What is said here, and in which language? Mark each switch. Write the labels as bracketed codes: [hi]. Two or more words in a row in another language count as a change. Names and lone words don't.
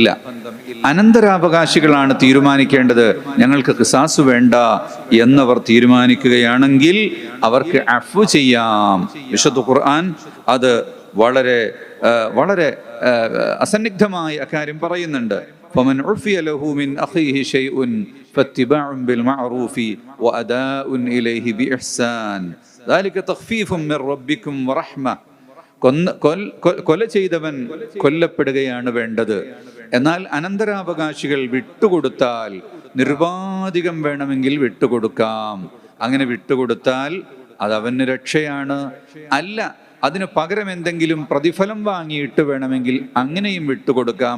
[ml] അനന്തരാവകാശികളാണ് തീരുമാനിക്കേണ്ടത്. ഞങ്ങൾക്ക് ഖിസാസ് വേണ്ട എന്നവർ തീരുമാനിക്കുകയാണെങ്കിൽ അവർക്ക് അഫ്വ് ചെയ്യാം. വിശുദ്ധ ഖുർആൻ അത് വളരെ വളരെ അസന്നിഗ്ധമായ അക്കാര്യം പറയുന്നുണ്ട്. [ar] فمن عفي له من أخيه شيء فاتباع بالمعروف وأداء إليه بإحسان ذلك تخفيف من ربكم ورحمة. [ml] കൊല ചെയ്തവൻ കൊല്ലപ്പെടുകയാണ് വേണ്ടത്. എന്നാൽ അനന്തരാവകാശികൾ വിട്ടുകൊടുത്താൽ നിർവാധികം വേണമെങ്കിൽ വിട്ടുകൊടുക്കാം. അങ്ങനെ വിട്ടുകൊടുത്താൽ അത് അവന് രക്ഷയാണ്. അല്ല, അതിന് പകരം എന്തെങ്കിലും പ്രതിഫലം വാങ്ങിയിട്ട് വേണമെങ്കിൽ അങ്ങനെയും വിട്ടുകൊടുക്കാം.